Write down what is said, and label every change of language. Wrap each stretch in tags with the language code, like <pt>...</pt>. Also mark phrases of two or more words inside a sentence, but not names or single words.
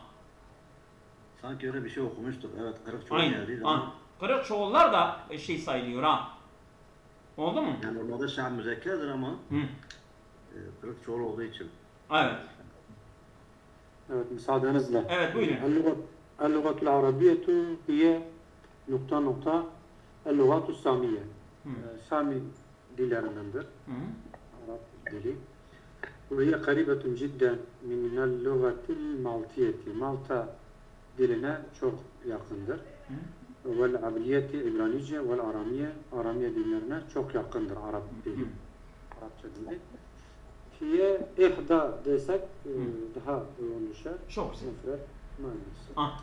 <tr>Sanki öyle bir şey okumuştuk. Evet, kırık çoğul Aynen. geldi ama. Kırık çoğullar da şey sayılıyor ha. Oldu mu? Yani normalde şa'b müzekkerdir ama kırık çoğul olduğu için. Evet. Evet, müsaadenizle. Evet, buyurun.</tr> <ar>اللغة العربية هي نقطة اللغات السامية.</ar> <tr>Sami dillerindendir. Arap dili.</tr> <ar>وهي قريبة جدا من اللغة المالتية.</ar> <tr>Malta diline çok yakındır. والعبرية İbranice والأرامية Aramiye dillerine çok yakındır Arap dili. Arapça dili.</tr> <ar>هي إحدى</ar> <tr>desek daha uygun düşer. Çok güzel. Maalesef.</tr>